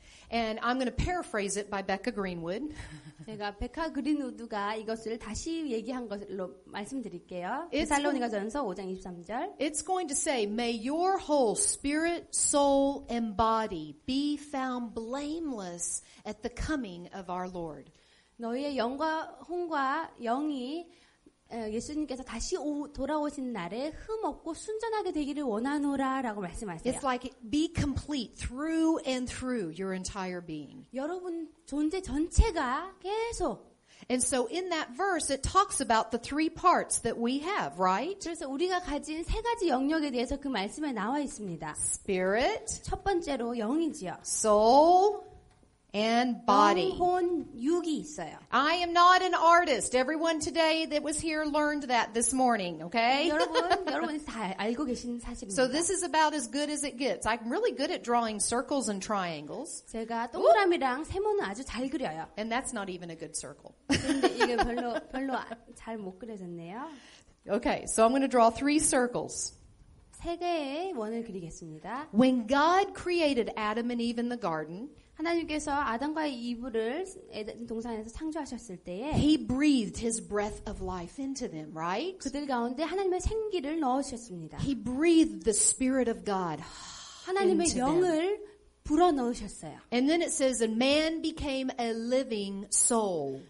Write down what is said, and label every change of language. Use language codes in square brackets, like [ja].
[en] And I'm going to paraphrase it by Becca Greenwood. [ko] 제가 베카 그린우드가 이것을 다시 얘기한 것으로 말씀드릴게요. [en] It's [ko] 데살로니가 전서 5장 23절. [en] It's going to say, may your whole spirit, soul, and body be found blameless at the coming of our Lord. [ko] 너희의 영과 혼과 영이 예수님께서 다시 돌아오신 날에 흠 없고 순전하게 되기를 원하노라라고 말씀하세요. [en] It's like be complete through and through your entire being. [ko] 여러분 존재 전체가 계속. [en] And so in that verse it talks about the three parts that we have, right? [ko] 그래서 우리가 가진 세 가지 영역에 대해서 그 말씀에 나와 있습니다. [en] Spirit, [ko] 첫 번째로 영이지요. [en] soul, and body. [ko] 영혼, 육이 있어요. [en] I am not an artist. Everyone today that was here learned that this morning, okay? [ko] 여러분이 다 알고 계신 사실입니다. [en] So this is about as good as it gets. I'm really good at drawing circles and triangles. [ko] 제가 동그라미랑 세모는 아주 잘 그려요. [en] And that's not even a good circle. [ko] 근데 이게 별로 잘 못 그려졌네요. [en] Okay, so I'm going to draw three circles. [ko] 세 개의 원을 그리겠습니다. [en] When God created Adam and Eve in the garden, [ko] 하나님께서 아담과 이브를 에덴 동산에서 창조하셨을 때에 [en] He breathed His breath of life into them, right? [ko] 그들 가운데 하나님의 생기를 넣으셨습니다. [en] He breathed the Spirit of God [ko] 하나님의 [en] into them. [ko] 영을 불어 넣으셨어요. [en] And then it says, and man became a living soul.